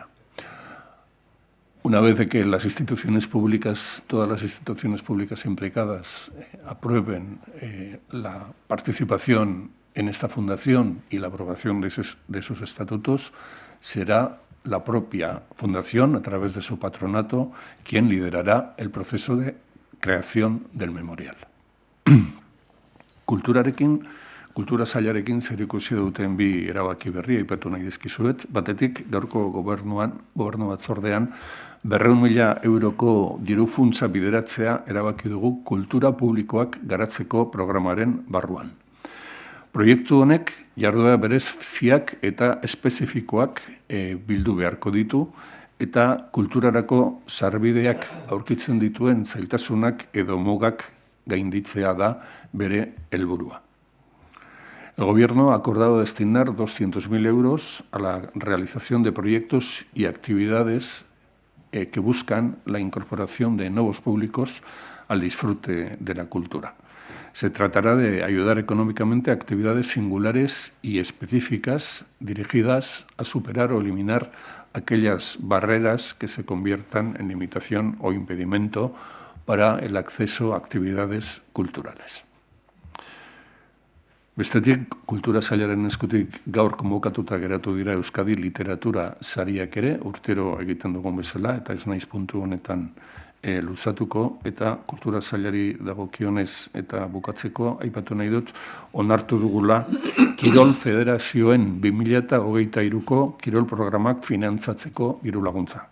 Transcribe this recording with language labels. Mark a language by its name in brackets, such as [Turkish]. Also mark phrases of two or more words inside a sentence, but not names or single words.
[Spanish] Una vez de que las instituciones públicas, todas las instituciones públicas implicadas, aprueben la participación en esta fundación y la aprobación de sus estatutos, será la propia fundación, a través de su patronato, quien liderará el proceso de creación del memorial. [Basque] Kultura sailarekin zerikusi duten bi erabaki berria aipatu nahi dizkizuet. Batetik, gaurko gobernu batzordean 200.000 euroko diru-funtsa bideratzea erabaki dugu kultura publikoak garatzeko programaren barruan. Proiektu honek jarduera bereziak eta espezifikoak bildu beharko ditu eta kulturarako sarbideak aurkitzen dituen zailtasunak edo mugak gainditzea da bere helburua. [Spanish] El Gobierno ha acordado destinar 200.000 euros a la realización de proyectos y actividades que buscan la incorporación de nuevos públicos al disfrute de la cultura. Se tratará de ayudar económicamente a actividades singulares y específicas dirigidas a superar o eliminar aquellas barreras que se conviertan en limitación o impedimento para el acceso a actividades culturales. [Basque] Bestetik, kultura sailaren eskutik gaur konbokatuta geratu dira Euskadi literatura sariak ere, urtero egiten dugun bezala, eta ez naiz puntu honetan luzatuko, eta kultura sailari dagokionez eta bukatzeko, aipatu nahi dut, onartu dugula Kirol Federazioen 2023ko Kirol programak finantzatzeko diru laguntza.